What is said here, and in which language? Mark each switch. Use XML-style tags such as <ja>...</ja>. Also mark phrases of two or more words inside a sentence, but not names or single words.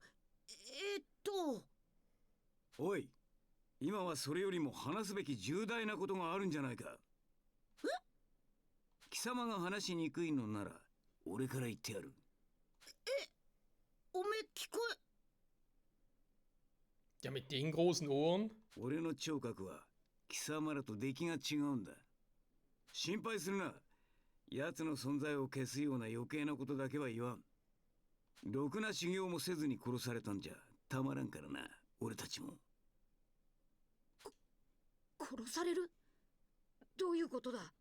<ja>おい、今はそれよりも話すべき重大なことがあるんじゃないか。貴様が話しにくいのなら俺から言ってやる。おめえ聞こ</ja> <de>Ja, mit den großen Ohren.</de> <ja>俺の聴覚は貴様らと出来が違うんだ。心配するな。奴の存在を消すような余計なことだけは言わん。ろくな修行もせずに殺されたんじゃたまらんからな、俺たちも。殺される？どういうことだ？</ja>